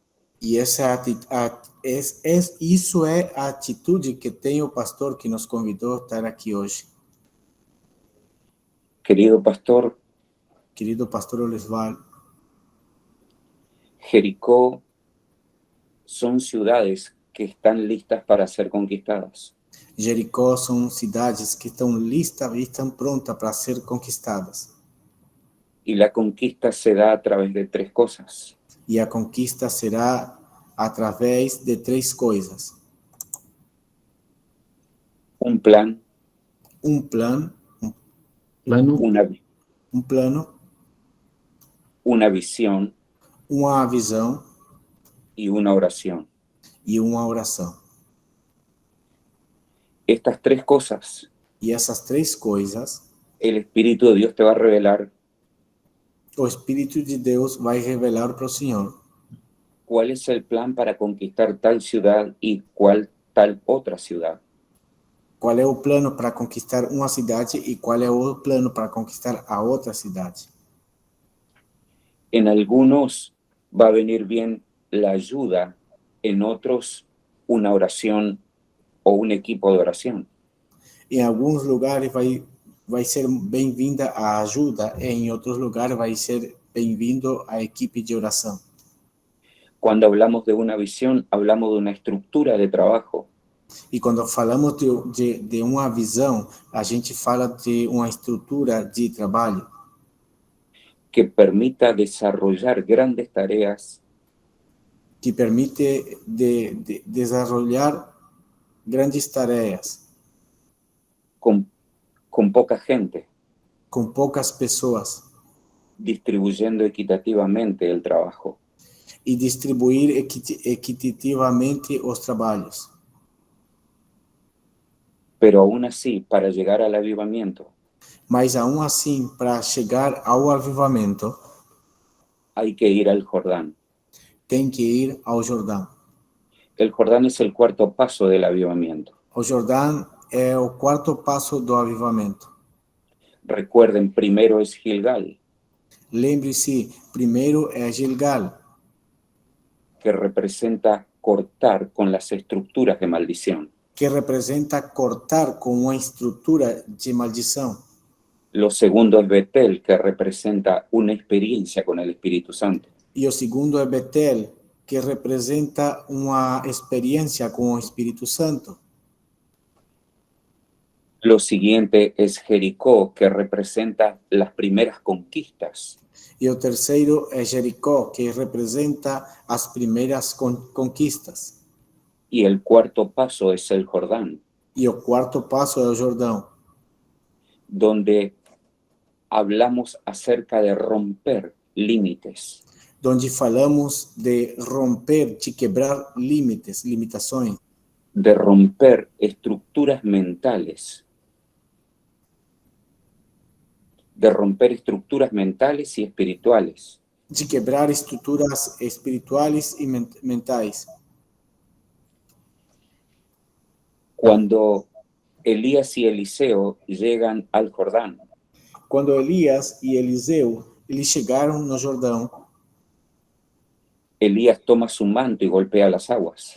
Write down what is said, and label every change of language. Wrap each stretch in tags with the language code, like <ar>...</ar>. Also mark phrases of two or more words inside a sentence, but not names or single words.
<pt>E isso é a atitude que tem o pastor que nos convidou a estar aqui hoje. Querido pastor, Olisval,</pt> <es>Jericó son ciudades que están listas para ser conquistadas.</es> <pt>Jericó são cidades que estão listas e estão prontas para ser conquistadas.</pt> <es>Y la conquista se da a través de tres cosas.</es> <pt>E a conquista será através de três coisas.</pt> <es>Un plan,</es> <pt>plano,</pt> <es>una visión</es> <pt>uma visão</pt> <es>y una oración.</es> <pt>e uma oração.</pt> <es>Estas tres cosas,</es> <pt>E essas três coisas,</pt> <es>el Espíritu de Dios te va a revelar</es> <pt>o Espírito de Deus vai revelar para o Senhor</pt> <es>cuál es el plan para conquistar tal ciudad y cuál tal otra ciudad.</es> <pt>qual é o plano para conquistar uma cidade e qual é o plano para conquistar a outra cidade.</pt> <es>En algunos va a venir bien la ayuda, en otros una oración o un equipo de oración.</es> <pt>Em alguns lugares vai ser bem-vinda a ajuda, e em outros lugares vai ser bem-vindo a equipe de oração.</pt> <es>Cuando hablamos de una visión, hablamos de una estructura de trabajo.</es> <pt>E quando falamos de uma visão, a gente fala de uma estrutura de trabalho</pt> <es>que permita desarrollar grandes tareas</es> <pt>que permite desarrollar grandes tarefas</pt> <es>con poca gente,</es> <pt>com poucas pessoas</pt> <es>distribuyendo equitativamente el trabajo.</es> <pt>e distribuir equitativamente os trabalhos.</pt> <es>Pero aún así, para llegar al avivamiento,</es> <pt>Mas, aún assim, para chegar ao avivamento,</pt> <es>hay que ir al Jordán.</es> <pt>tem que ir ao Jordão.</pt> <es>El Jordán es el cuarto paso del avivamiento.</es> <pt>O Jordão é o quarto passo do avivamento.</pt> <es>Recuerden, primero es Gilgal,</es> <pt>Lembre-se, primeiro é Gilgal,</pt> <es>que representa cortar con las estructuras de maldición.</es> <pt>que representa cortar com uma estrutura de maldição.</pt> <es>Lo segundo es Betel, que representa una experiencia con el Espíritu Santo.</es> <pt>E o segundo é Betel, que representa uma experiência com o Espírito Santo.</pt> <es>Lo siguiente es Jericó, que representa las primeras conquistas.</es> <pt>E o terceiro é Jericó, que representa as primeiras conquistas.</pt> <es>Y el cuarto paso es el Jordán,</es> <pt>E o quarto passo é o Jordão,</pt> <es>donde hablamos acerca de romper límites,</es> <pt>onde falamos de romper, de quebrar limites, limitações,</pt> <es>de romper estructuras mentales, y espirituales.</es> <pt>de quebrar estruturas espirituais e mentais.</pt> <es>Cuando Elías y Eliseo llegan al Jordán,</es> <pt>Quando Elias e Eliseu, eles chegaram no Jordão,</pt> <es>Elías toma su manto y golpea las aguas.</es>